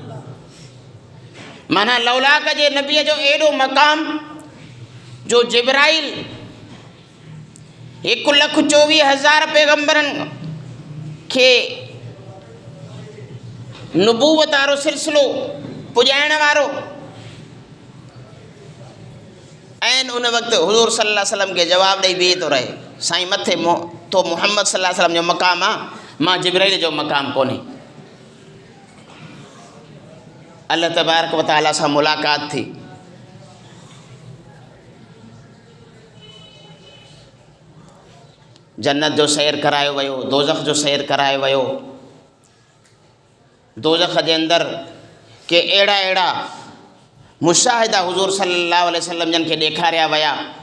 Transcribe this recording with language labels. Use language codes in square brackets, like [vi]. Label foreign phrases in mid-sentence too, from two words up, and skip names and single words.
[sd] माना लौलाक जे नबीअ जो एॾो मक़ाम जो जिब्राइल 1,24,000 पैगंबरनि खे नुबूवत वारो सिलसिलो पुॼाइण वारो, ऐं उन वक़्तु हुज़ूर [ar] صلى الله عليه وسلم [sd] खे जवाबु ॾेई बीहे थो रहे, साईं मथे तो मुहम्मद [ar] صلى الله عليه وسلم [sd] जो मक़ाम आहे, मां जिब्राइल जो मक़ाम कोन्हे। अल्लाह [ar] تبارك وتعالى [sd] सां मुलाक़ात थी। जन्नत जो सैर करायो वियो, दोज़ख जो सैर करायो वियो। दोज़ख जे अंदरि के अहिड़ा मुशाहिदा हुज़ूर [ar] صلى الله عليه وسلم [sd] जन खे ॾेखारिया विया।